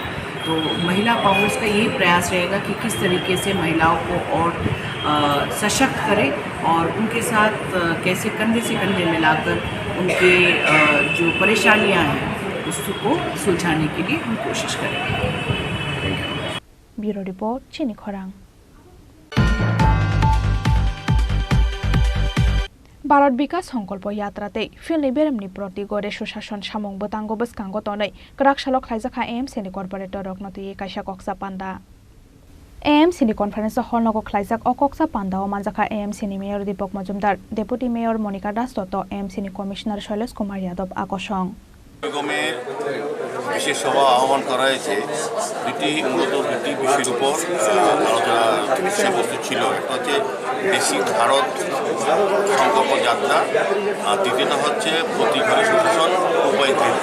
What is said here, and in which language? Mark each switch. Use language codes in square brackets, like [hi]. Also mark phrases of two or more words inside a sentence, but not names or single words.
[hi] तो महिला कांग्रेस का यही प्रयास रहेगा कि किस तरीके से महिलाओं को और सशक्त करें और उनके साथ कैसे कंधे से कंधे मिलाकर उनके जो परेशानियां हैं उसको सुलझाने के लिए हम कोशिश करेंगे। [en] bureau report [trp] चिनी खरां। भारत विकास संकल्प यात्राते फिल्मनि बेरामनि प्रति गरे सुशासन सामुं बोतांगो बसकांगो तनै कराक सालो खालायजाखा एएमसीनि कर्परेटर रकनति कायसा कक्सा पान्दा। एएमसीनि [en] conference hall [trp] नगो खालायजाक अ कक्सा पान्दाव मानजाखा एएमसीनि मेयर दीपक मजुमदार, डेपुटी मेयर मनिका दास दत्त, एएमसीनि कमिशनार शैलेश कुमार यादव आकर्षण। [bn] বিশেষ সভা আহ্বান করা হয়েছে। মূলত দুটি বিষয়ের উপর আলোচনা বিষয়বস্তু ছিল। একটা হচ্ছে বেসিক ভারত সংকল্প যাত্রা, আর দ্বিতীয়টা হচ্ছে প্রতি ঘরে সুশাসন উপায় তৈরি।